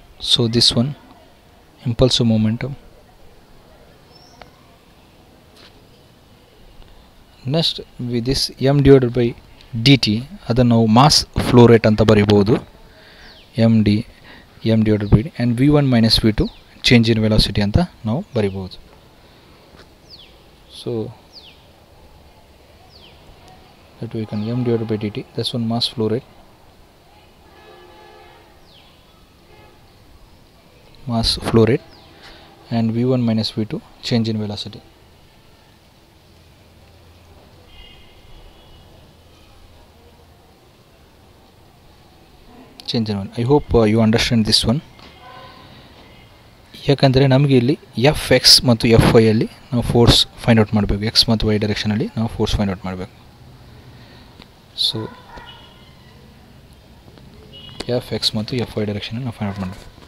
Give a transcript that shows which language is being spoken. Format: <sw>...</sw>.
<en>So this one impulsive momentum. Next with this m divided by dt</en> <kn>ಅದನ್ನು ನಾವು mass flow rate ಅಂತ ಬರೀಬಹುದು.</kn> <en>m divided by and v1 minus v2 change in velocity</en> <kn>ಅಂತ ನಾವು ಬರೀಬಹುದು.</kn> <en>So that we can m divided by dt, that's one mass flow rate, and v1 minus v2 change in velocity. Change in one. I hope you understand this one.</en> <kn>ಯಾಕಂದರೆ ನಮಗೆ ಇಲ್ಲಿ F X ಮತ್ತು F Y ಅಲ್ಲಿ ನಾವು force find out ಮಾಡಬೇಕು. X ಮತ್ತು Y ಡೈರೆಕ್ಷನಲ್ಲಿ ನಾವು force find out ಮಾಡಬೇಕು. ಸೊ ಎಫ್ ಎಕ್ಸ್ ಮತ್ತು ಎಫ್ ವೈ ಡೈರೆಕ್ಷನಲ್ಲಿ ನಾವು ಫೈಂಡ್ ಔಟ್ ಮಾಡಬೇಕು.</kn>